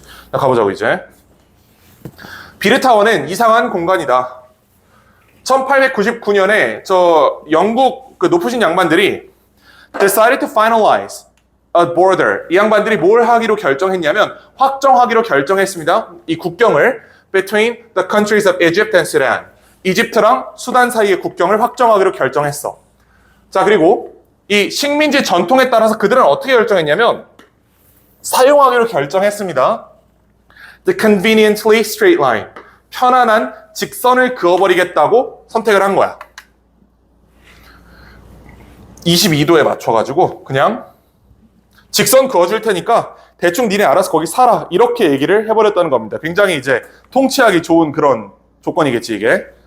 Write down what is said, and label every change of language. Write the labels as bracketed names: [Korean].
[Korean] 자, 가보자고 이제. 비르타워는 이상한 공간이다. 1899년에 저 영국 그 높으신 양반들이 [English] decided to finalize a border. [Korean] 이 양반들이 뭘 하기로 결정했냐면 확정하기로 결정했습니다. 이 국경을 [English] between the countries of Egypt and Sudan. [Korean] 이집트랑 수단 사이의 국경을 확정하기로 결정했어. 자, 그리고 이 식민지 전통에 따라서 그들은 어떻게 결정했냐면 사용하기로 결정했습니다. [English] The conveniently straight line. [Korean] 편안한 직선을 그어버리겠다고 선택을 한 거야. 22도에 맞춰가지고 그냥 직선 그어줄 테니까 대충 니네 알아서 거기 살아. 이렇게 얘기를 해버렸다는 겁니다. 굉장히 이제 통치하기 좋은 그런 조건이겠지 이게.